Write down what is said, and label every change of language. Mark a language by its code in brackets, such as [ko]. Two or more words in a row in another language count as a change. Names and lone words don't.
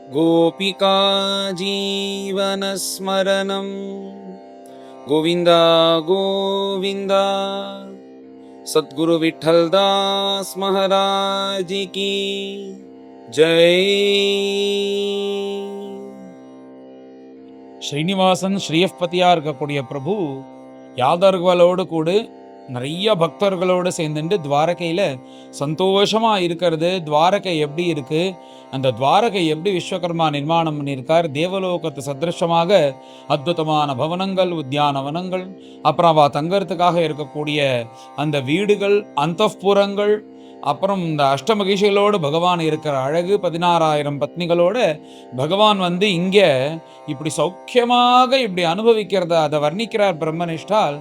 [sa] गोपिका जीवनस्मरणं गोविन्द गोविन्द। [hi] सद्गुरु विठ्ठलदास महाराज की जय। [ta] ஸ்ரீனிவாசன் ஸ்ரீயப்பதியா இருக்கக்கூடிய பிரபு யாதவர்களோடு கூட நிறைய பக்தர்களோடு சேர்ந்துட்டு துவாரகையில சந்தோஷமா இருக்கிறது. துவாரகை எப்படி இருக்கு, அந்த துவாரகை எப்படி விஸ்வகர்மா நிர்மாணம் பண்ணியிருக்கார், தேவலோகத்து சதிருஷமாக அற்புதமான பவனங்கள், உத்தியானவனங்கள், அப்புறம் அவ தங்கறதுக்காக இருக்கக்கூடிய அந்த வீடுகள், அந்தப்புறங்கள், அப்புறம் இந்த அஷ்டமகிஷிகளோடு பகவான் இருக்கிற அழகு, 16,000 பத்னிகளோட பகவான் இங்க இப்படி சௌக்கியமாக இப்படி அனுபவிக்கிறத அதை வர்ணிக்கிறார் பிரம்மனிஷ்டால்.